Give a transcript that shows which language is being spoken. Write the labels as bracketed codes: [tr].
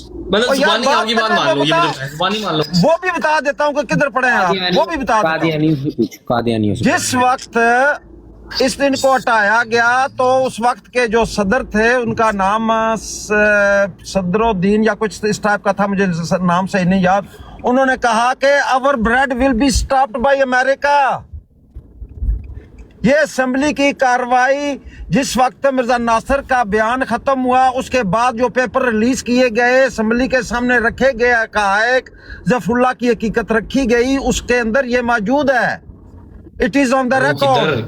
[ur] مطلب زبانی آپ کی بات مان لو یہ زبانی مان لو وہ بھی بتا دیتا ہوں کہ کدھر پڑھے ہیں آپ وہ بھی بتا دیتا ہوں. جس وقت اس دن کو ہٹایا گیا تو اس وقت کے جو صدر تھے ان کا نام صدر الدین یا کچھ اس ٹائپ کا تھا مجھے نام صحیح نہیں یاد. انہوں نے کہا کہ [en] our bread will be stopped by America. [ur] یہ اسمبلی کی کاروائی جس وقت مرزا ناصر کا بیان ختم ہوا اس کے بعد جو پیپر ریلیز کیے گئے اسمبلی کے سامنے رکھے گئے حقائق ظفر اللہ کی حقیقت رکھی گئی اس کے اندر یہ موجود ہے. [en] It is on the record.